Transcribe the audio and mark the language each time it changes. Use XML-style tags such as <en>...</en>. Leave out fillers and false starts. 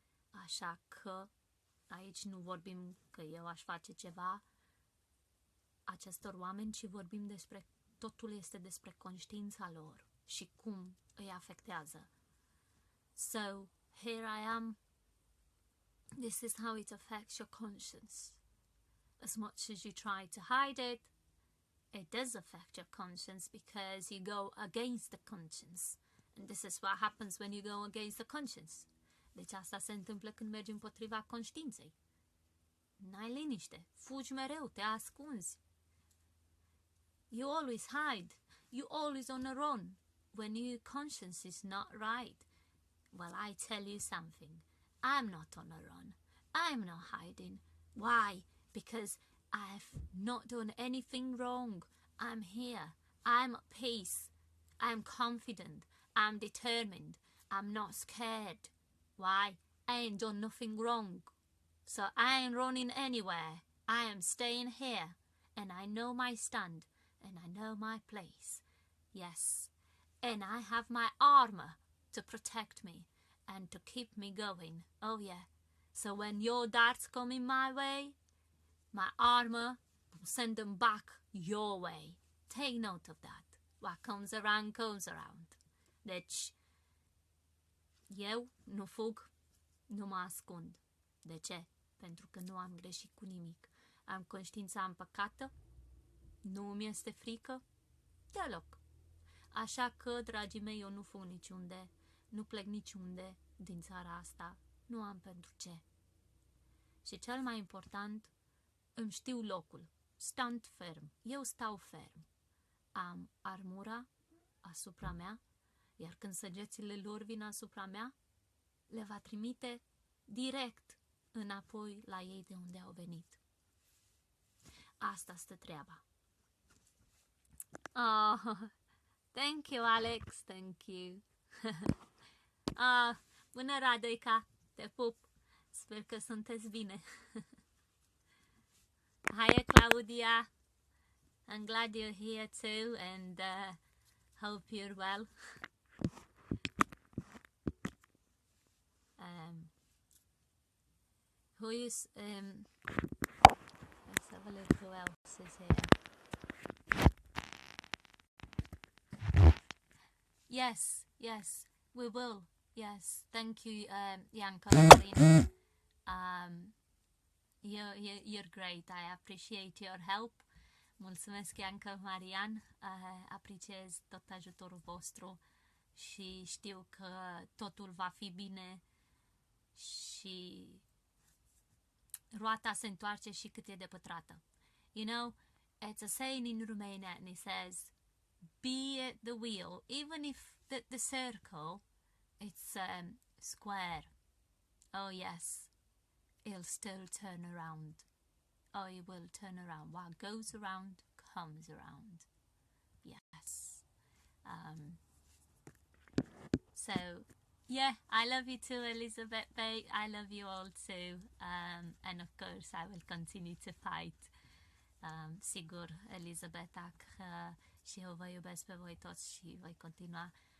<ro>Așa că aici nu vorbim că eu aș face ceva acestor oameni, ci vorbim despre, totul este despre conștiința lor și cum îi afectează.</ro> <en>So, here I am. This is how it affects your conscience. As much as you try to hide it, it does affect your conscience because you go against the conscience. And this is what happens when you go against the conscience.</en> <ro>Deci asta se întâmplă când mergi împotriva conștiinței. N-ai liniște, fugi mereu, te ascunzi.</ro> <en>You always hide. You always on the run when your conscience is not right. Well, I tell you something. I'm not on a run. I'm not hiding. Why? Because I've not done anything wrong. I'm here. I'm at peace. I'm confident. I'm determined. I'm not scared. Why? I ain't done nothing wrong. So I ain't running anywhere. I am staying here. And I know my stand. And I know my place. Yes. And I have my armor to protect me and to keep me going. Oh yeah. So when your darts come in my way, my armor will send them back your way. Take note of that. What comes around, comes around.</en> <ro>Deci, eu nu fug, nu mă ascund. De ce? Pentru că nu am greșit cu nimic. Am conștiința împăcată, nu mi este frică deloc. Așa că, dragii mei, eu nu fug niciunde, nu plec niciunde din țara asta, nu am pentru ce. Și cel mai important, îmi știu locul, stand ferm, eu stau ferm. Am armura asupra mea, iar când săgețile lor vin asupra mea, le va trimite direct înapoi la ei de unde au venit. Asta stă treaba.</ro> <en>Oh, thank you, Alex, thank you.</en> <ro>Bună, Radoica, te pup, sper că sunteți bine.</ro> <en>Hiya, Claudia, I'm glad you're here too, and hope you're well. Who is, let's have a look who else is here. Yes, we will. Yes, thank you, Yanka. You're great. I appreciate your help. Mulțumesc, Yanka, Marian.</en> <ro>Apreciez tot ajutorul vostru și știu că totul va fi bine și roata se întoarce și cât e de pătrată.</ro> <en>You know, it's a saying in Romania and it says, be at the wheel, even if the circle, it's square. Oh yes, it'll still turn around. Oh, it will turn around. What goes around, comes around. Yes. So, yeah, I love you too, Elizabeth Bay. I love you all too. And of course, I will continue to fight.</en> <ro>Sigur, Elizabeta, că și eu vă iubesc pe voi toți și voi continua.</ro>